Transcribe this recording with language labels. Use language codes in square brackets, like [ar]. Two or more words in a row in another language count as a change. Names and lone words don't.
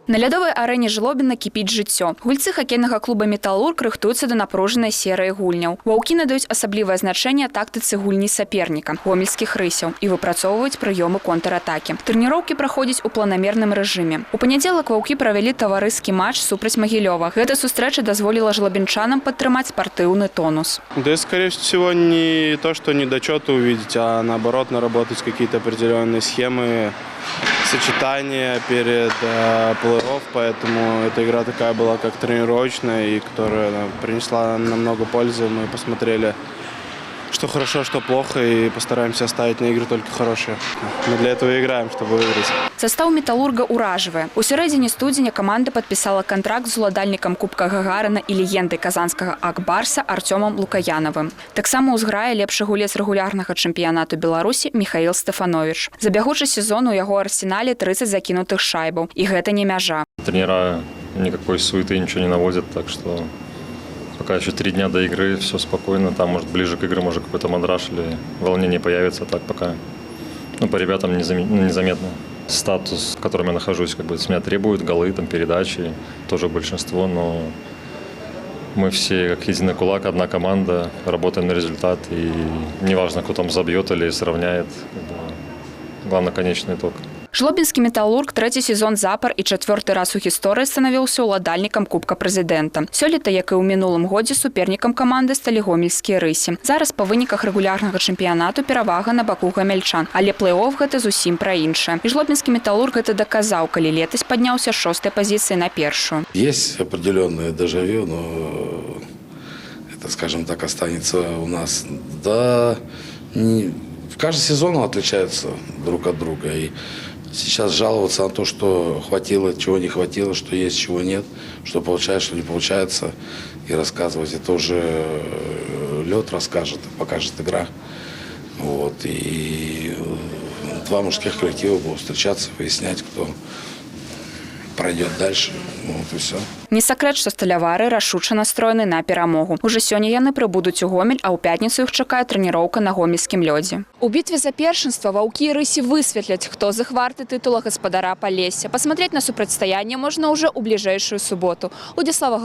[be] На лядовай арэне Жлобіна кіпіць жыццё. Гульцы хакейнага клуба «Металлург» рыхтуюцца да напружанай серыі гульняў. Ваўкі надаюць асаблівае значэнне тактыцы гульні саперніка – гомельскіх рысяў і выпрацоўваюць прыёмы контратакі. Трэніроўкі праходзяць у планамерным рэжыме. У панядзелак ваўкі правялі таварыскі матч супраць Магілёва. Гэта сустрэча дазволіла жлобінчанам падтрымаць спартыўны тонус. [ru] Да, скорее всего, не то, что недочеты увидеть, а наоборот наработать какие-то определенные схемы, сочетания перед плей-офф, поэтому эта игра такая была как тренировочная, и которая принесла нам много пользы. Мы посмотрели, что хорошо, что плохо, и постараемся оставить на игры только хорошие. Мы для этого и играем, чтобы выиграть. [be] Состав «Металлурга» уражвае. У сярэдзіне студзеня каманда падпісала кантракт з уладальнікам Кубка Гагарына і легендай казанскага «Ак-Барса» Артёмам Лукаянавым. Таксама ўзграе лепшы гулец рэгулярнага чэмпіянату Беларусі Михаил Стефанович. За бягучы сезон у яго арсенале 30 закінутых шайбаў. І гэта не мяжа. [ru] Тренера никакой суеты ничего не наводят, так что пока еще 3 дня до игры, все спокойно. Там, может, ближе к игры, может, какой-то мандраж или волнение появится. Так пока, по ребятам незаметно. Статус, в котором я нахожусь, с меня требуют голы, передачи, тоже большинство, но мы все как единый кулак, одна команда, работаем на результат, и неважно, кто там забьет или сравняет, главное, конечный итог. [be] Жлобінскі «Металлург» трэці сезон запар і чацвёрты раз у гісторыі станавіўся ўладальнікам Кубка Прэзідэнта. Сёлета, як і ў мінулым годзе, супернікам каманды сталі гомельскія рысі. Зараз па выніках рэгулярнага чэмпіянату перавага на баку гамельчан, але плей-офф гэта зусім пра іншае. І жлобінскі «Металлург» гэта даказаў, калі летась падняўся з 6-й пазіцыі на першую. [ru] Есть определенное дежавю, но это, скажем так, останется у нас. Да, каждый сезон отличается друг от друга. И сейчас жаловаться на то, что хватило, чего не хватило, что есть, чего нет, что получается, что не получается, и рассказывать, это уже лед расскажет, покажет игра. Вот. И два мужских коллектива будут встречаться, выяснять, кто пройдет дальше. Вот и все. [be] Не сакрэт, што сталявары рашуча настроены на перамогу. Уже сёння яны прыбудуць у Гомель, а ў пятніцу іх чакае трэніроўка на гомельскім лёдзе. У бітве за першынства ваўкі і рысі высветляць, хто захварты тытула гаспадара Палесся. Пасмотрець на супрацьстаянне можна ўжо ў бліжэйшую суботу.